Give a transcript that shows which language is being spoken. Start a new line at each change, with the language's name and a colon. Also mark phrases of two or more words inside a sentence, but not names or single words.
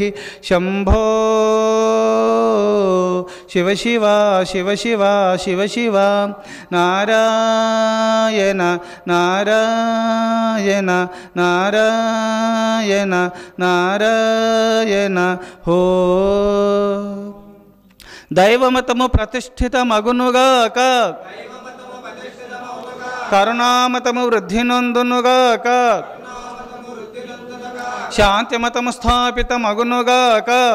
Sanskrit: शंभो शिव शिव शिव शिव शिव शिव नारायण नारायण नारायण नारायण हो.
Telugu: దైవమతము ప్రతిష్ఠితమగునుగాక, కరుణామతము వృద్ధి నొందునుగాక, శాంతిమతము స్థాపితమగునుగాక,